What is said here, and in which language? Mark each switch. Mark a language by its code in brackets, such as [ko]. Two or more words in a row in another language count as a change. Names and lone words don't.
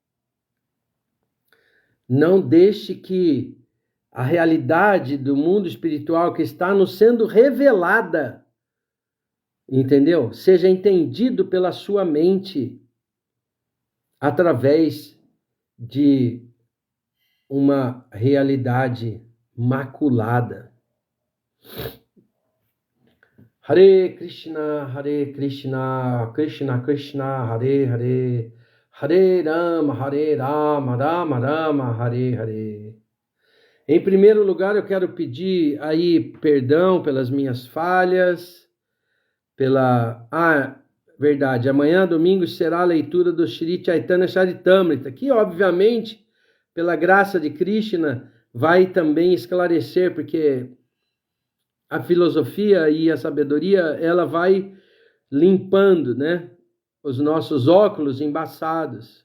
[pt] Não deixe que a realidade do mundo espiritual que está nos sendo revelada, entendeu? Seja entendido pela sua mente através de uma realidade maculada. [sa] Hare Krishna, Krishna Krishna, Hare Hare, Hare Rama, Rama Rama, Hare Hare. [pt] Em primeiro lugar, eu quero pedir aí perdão pelas minhas falhas, verdade, amanhã, domingo, será a leitura do Shri Chaitanya Charitamrita, que, obviamente, pela graça de Krishna, vai também esclarecer, porque a filosofia e a sabedoria, ela vai limpando, né, os nossos óculos embaçados.